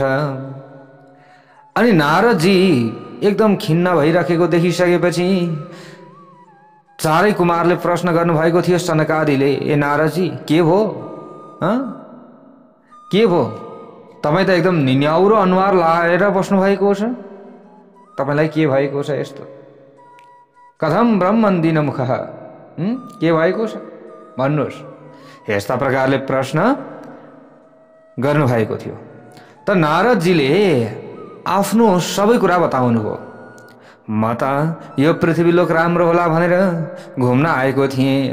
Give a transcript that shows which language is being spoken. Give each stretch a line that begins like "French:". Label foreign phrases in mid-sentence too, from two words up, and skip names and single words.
Nepali: अनि नारदजी एकदम खिन्न भइराखेको देखिसकेपछि चारै कुमारले प्रश्न गर्नुभएको थियो सनकादिले, ए नारदजी के भो? के भो? तपाई त एकदम निन्याउरो अनुहार लाएर बस्नु भएको छ। तपाईलाई के भएको छ यस्तो?
Sanskrit: कथम ब्रह्मन् दीनमुखः?
Nepali: के भएको छ भन्नुहोस्। यस्ता प्रकारले प्रश्न गर्नु भएको थियो। त नारदजीले आफ्नो सबै कुरा बताउनु हो। म त यो पृथ्वी लोक राम्रो होला भनेर घुम्न आएको थिएँ।